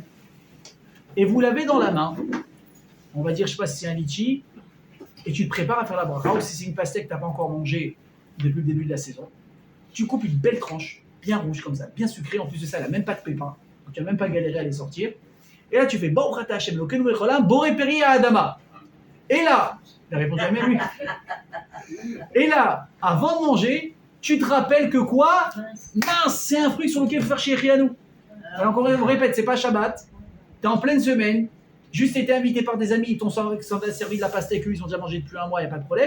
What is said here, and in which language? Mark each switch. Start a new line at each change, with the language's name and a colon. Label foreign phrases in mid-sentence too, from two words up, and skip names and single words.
French: Et vous l'avez dans la main, on va dire, je ne sais pas si c'est un litchi, et tu te prépares à faire la bracha, ou si c'est une pastèque que tu n'as pas encore mangée depuis le début de la saison, tu coupes une belle tranche, bien rouge comme ça, bien sucrée, en plus de ça, elle n'a même pas de pépins, donc tu n'as même pas galéré à les sortir, et là tu fais «
Hebrew: ברוך אתה השם אלוקינו מלך העולם בורא פרי האדמה
French: » Et là, il a répondu à même lui, et là, avant de manger, tu te rappelles que quoi? Mince, c'est un fruit sur lequel il faut faire Shehrianou. Alors encore on répète, c'est pas Shabbat, tu es en pleine semaine, juste été invité par des amis, ils t'ont servi de la pastèque, eux ils ont déjà mangé depuis un mois, il n'y a pas de problème.